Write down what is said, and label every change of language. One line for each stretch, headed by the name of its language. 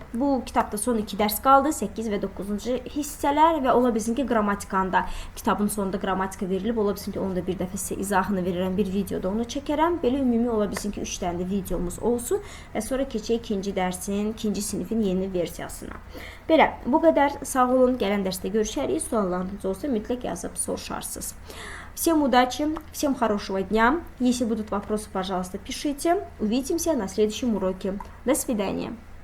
Azerbaijani: Bu kitabda son 2 dərs qaldı, 8 və 9-cu hissələr və ola bilsin ki, qrammatikanda, kitabın sonunda qrammatika verilib, ola bilsin ki, onu da bir dəfə sizə izahını verirəm, bir videoda onu çəkərəm. Belə ümumi ola bilsin ki, 3 dənə də videomuz olsun və sonra keçək 2-ci dərsin, 2-ci sinifin yeni versiyasına. Belə, bu qədər. Sağ olun, gələn dərsdə görüşərik. Suallarınız olsa mütləq yazıb soruşarsınız.
Russian: Всем удачи, всем хорошего дня. Если будут вопросы, пожалуйста, пишите. Увидимся на следующем уроке. До свидания.